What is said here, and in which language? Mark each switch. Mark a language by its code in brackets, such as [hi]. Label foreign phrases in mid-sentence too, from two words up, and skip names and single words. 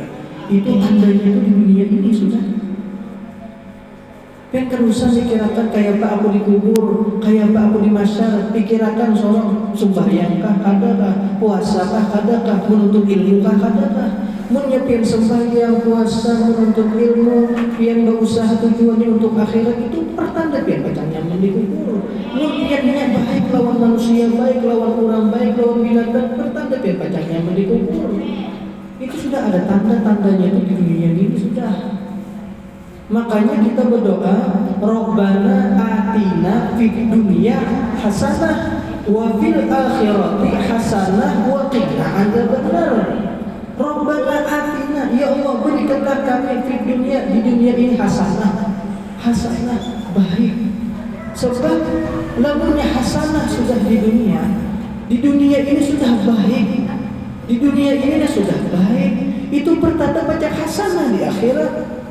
[id] Itu tandanya itu di dunia ini sudah. Kerusan dikirakan kayak apa aku dikubur, kayak apa aku di mahsyar, dikirakan seorang sembahyangkah, adakah puasakah, adakah menuntut ilmukah, adakah menyiapkan sembahyang, puasa, menuntut ilmu, yang berusaha tujuannya untuk akhirat, itu pertanda pian pacang nyaman dikubur. Niatnya baik lawan manusia, baik lawan orang, baik lawan binatang, pertanda pian pacang nyaman dikubur. Itu sudah ada tanda-tandanya itu di dunia ini sudah. Makanya kita berdoa, [ar] ربنا آتنا في الدنيا حسنة وفي الآخرة حسنة وقنا عذاب النار. ربنا آتنا, [id] ya Allah berikanlah kami [ar] في الدنيا, [id] di dunia ini hasanah baik. Sebab lamunnya hasanah sudah di dunia ini sudah baik. Di dunia ini sudah baik, itu pertanda baca hasanah di akhirat.